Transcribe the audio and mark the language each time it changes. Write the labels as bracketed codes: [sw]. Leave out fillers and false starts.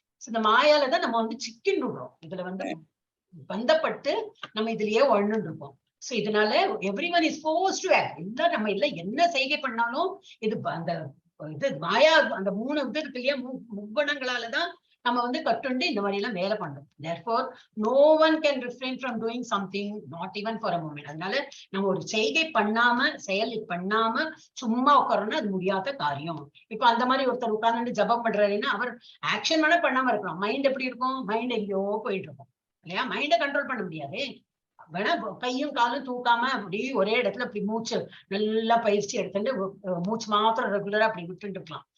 [ta] இந்த மாயாலதான் நம்ம வந்து சிக்கின்னு விடுறோம். இதுல வந்து பந்தப்பட்டு நம்ம இதுலயே வாழ்ந்துட்டு இருக்கோம். சோ இதனால [en] Everyone is forced to act. [ta] எல்லாம் நம்ம இல்ல என்ன செய்கை பண்ணாலும் இது அந்த இது மாயா அந்த 3 இது இருக்கு இல்லையா, முக்குணங்களாலதான் நம்ம வந்து கட்டுண்டு இந்த மாதிரி எல்லாம் வேலை பண்றோம். [en] therefore no one can refrain from doing something, not even for a moment. [ta] அதனால நம்ம ஒரு செய்கை பண்ணாம செயல் பண்ணாம சும்மா உட்காரணும், அது முடியாத காரியம். இப்ப அந்த மாதிரி ஒருத்தர் உட்கார்ந்து ஜபம் பண்றாருன்னா அவர் ஆக்ஷன் வேணா பண்ணாம இருக்கலாம். மைண்ட் எப்படி இருக்கும்? மைண்ட் எங்கேயோ போயிட்டு இருக்கும் இல்லையா? மைண்டை கண்ட்ரோல் பண்ண முடியாது. வேணா கையும் காலும் தூக்காம அப்படி ஒரே இடத்துல அப்படி மூச்சு நல்லா பயிற்சி எடுத்துட்டு மூச்சு மாத்திரம் ரெகுலரா அப்படி விட்டுட்டு இருக்கலாம்.